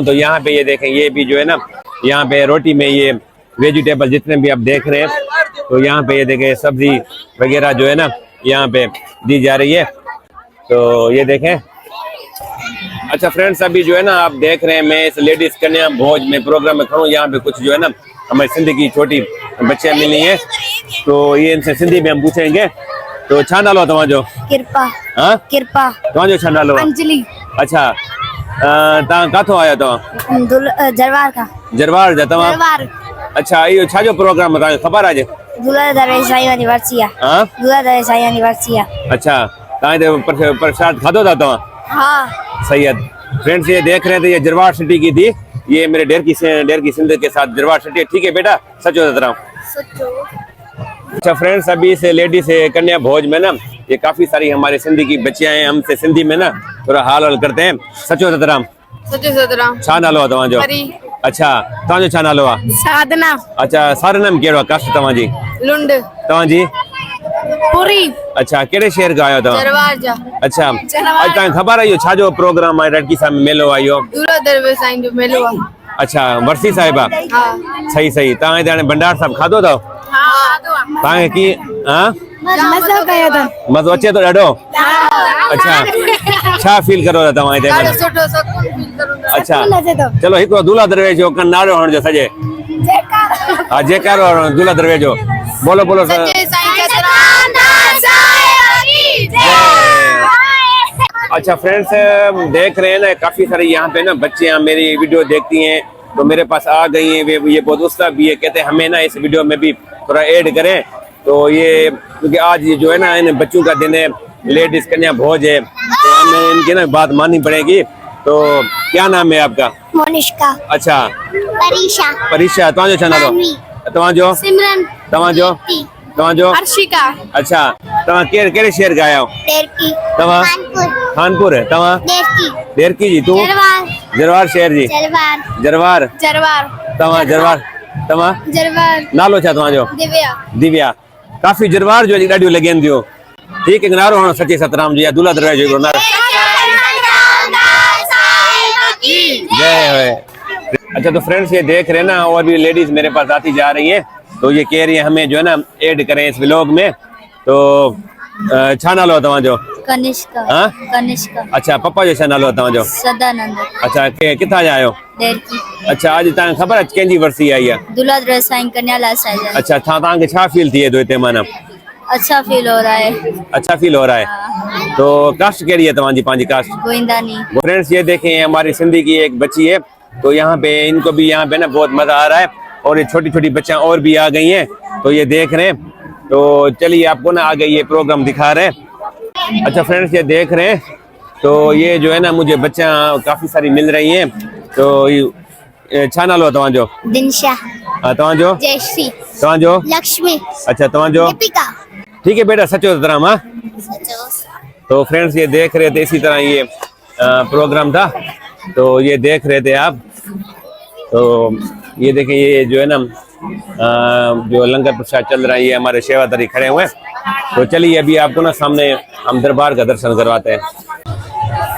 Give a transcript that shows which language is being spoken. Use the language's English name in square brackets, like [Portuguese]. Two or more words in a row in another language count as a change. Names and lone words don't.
[Hindi] तो यहाँ पे ये देखें ये भी जो है ना यहाँ पे रोटी में ये वेजिटेबल जितने भी आप देख रहे हैं तो यहाँ पे ये देखें सब्जी वगैरह जो है ना यहाँ पे दी जा रही है। तो ये देखें अच्छा फ्रेंड्स अभी जो है ना आप देख रहे हैं मैं इस लेडीज कन्या भोज में प्रोग्राम में खड़ा हूँ। यहाँ पे कुछ जो है ना हमारी सिंधी की छोटी बच्चियां मिली हैं तो ये इनसे सिंधी में हम पूछेंगे। [Sindhi] तो छा नालो तव्हांजो? कृपा। हाँ कृपा। तव्हांजो छा नालो? अंजलि। अच्छा तव्हां काथों आया तव्हां? जरवार का। जरवार जा तव्हां? जरवार। अच्छा इहो छाजो प्रोग्राम है तव्हांखे ख़बर आहे? दूल्हा दरवेश साईं एनिवर्सरी आहे। हाँ दूल्हा दरवेश साईं एनिवर्सरी आहे। अच्छा तव्हां प्रसाद खाधो था तव्हां? हाँ [Hindi] सही है। फ्रेंड्स ये देख रहे थे ये जरवार सिटी की थी ये मेरे डेर की सिंध के साथ जरवार सिटी। ठीक है बेटा सचो सतराम। अच्छा फ्रेंड्स, अभी से लेडी से कन्या भोज में ना ये काफी सारी हमारे सिंधी की बच्चियां हैं, हमसे सिंधी में ना थोड़ा हाल हल करते हैं। [Sindhi] सचो सतराम छा नालो आहे तव्हांजो? अच्छा, तव्हांजो छा नालो आहे? साधना अच्छा, सरनेम कहिड़ो आहे? कास्ट तव्हांजी? लुंड तव्हांजी? पूरी अच्छा, कहिड़े शहर खां आहियो तव्हां? दरबार जा अच्छा, अॼु तव्हांखे ख़बर आहे इहो छाजो प्रोग्राम आहे? रड़की साहिब में मेलो आहे इहो? दूल्हा दरवेश साईं जो मेलो आहे। अच्छा, वरसी साहिब आहे? हा सही सही। तव्हां हिते हाणे भंडार साहिब खाधो अथव? हा तव्हांखे की हा मज़ो कयो था। मज़ो अचे थो ॾाढो? अच्छा, छा फील करो था तव्हां हिते? ॾाढो सुठो सुकून फील करूं था। अच्छा, लॻे थो। चलो हिकिड़ो दूल्हा दरवेश जो नारो हणिजो सॼे। हा, जयकारो हणो दूल्हा दरवेश जो। बोलो बोलो सर। [Hindi] जय साईं सतराम दास साहिब की जय। अच्छा फ्रेंड्स, देख रहे हैं ना काफी सारी यहाँ पे ना बच्चियाँ मेरी वीडियो देखती हैं तो मेरे पास आ गई हैं। वे ये बहुत उत्साह भी है, कहते हैं हमें ना इस वीडियो में भी थोड़ा ऐड करें। तो ये क्योंकि आज ये जो है ना इन बच्चों का दिन है, लेडीज कन्या भोज है, तो हमें इनकी ना बात माननी पड़ेगी। तो क्या नाम है आपका? मोनिष्का अच्छा, परीक्षा [Sindhi] परीक्षा। तव्हांजो छा नालो? तव्हांजो? सिमरन तव्हांजो? तव्हांजो? हर्षिका अच्छा, तव्हां कहिड़े शहर खां आया आहियो? देरकी तव्हां? कानपुर कानपुर। तव्हां? देरकी देरकी जी। तूं? जरवार जरवार शहर जी? जरवार जरवार। जरवार तव्हां जरवार? तव्हां? जरवार नालो छा तव्हांजो? दिव्या दिव्या। काफ़ी जरवार जो अॼु ॾाढियूं लॻनि थियूं। ठीकु है, नारो हणो सचे सतराम जी या दूल्हा दरवेश जो नारो। जय हो। [Hindi] अच्छा तो फ्रेंड्स, ये देख रहे हैं ना और भी लेडीज मेरे पास आती जा रही हैं, तो ये कह रही है हमें जो है ना ऐड करें इस व्लॉग में। [Sindhi] तो छा नालो आहे तव्हांजो? कनिष्का हाँ? कनिष्का अच्छा, पप्पा जो छा नालो आहे तव्हांजो? सदानंद अच्छा, किथां जा आहियो? देरकी अच्छा, अॼु तव्हांखे ख़बर आहे कंहिंजी वरसी आई आहे? दूल्हा दरवेश साईं कन्यालाल साईं। अच्छा, तव्हांखे छा फील थिए थो हिते माना? [Hindi] अच्छा फील हो रहा है। अच्छा फील हो रहा है। तो कास्ट कहिड़ी है तुम्हारी? पांची कास्ट? गोविंदानी। फ्रेंड्स, ये देखें हमारी सिंधी की एक बच्ची है, तो यहाँ पे इनको भी यहाँ पे ना बहुत मजा आ रहा है और ये छोटी छोटी बच्चियां और भी आ गई हैं, तो ये देख रहे हैं। तो चलिए आपको ना आगे ये प्रोग्राम दिखा रहे हैं। अच्छा फ्रेंड्स, ये देख रहे हैं, तो ये जो है ना मुझे बच्चियां काफी सारी मिल रही हैं। [Sindhi] तो छा नालो आहे तव्हांजो? दिनशा तव्हांजो? जयश्री तव्हांजो? लक्ष्मी अच्छा, तव्हांजो? दीपिका। [Hindi] ठीक है बेटा, सचो सतराम। हाँ, तो फ्रेंड्स ये देख रहे थे, इसी तरह ये प्रोग्राम था, तो ये देख रहे थे आप। तो ये देखें, ये जो है ना जो लंगर प्रसाद चल रहा है, ये हमारे सेवादारी खड़े हुए हैं। तो चलिए अभी आपको ना सामने हम दरबार का दर्शन करवाते हैं।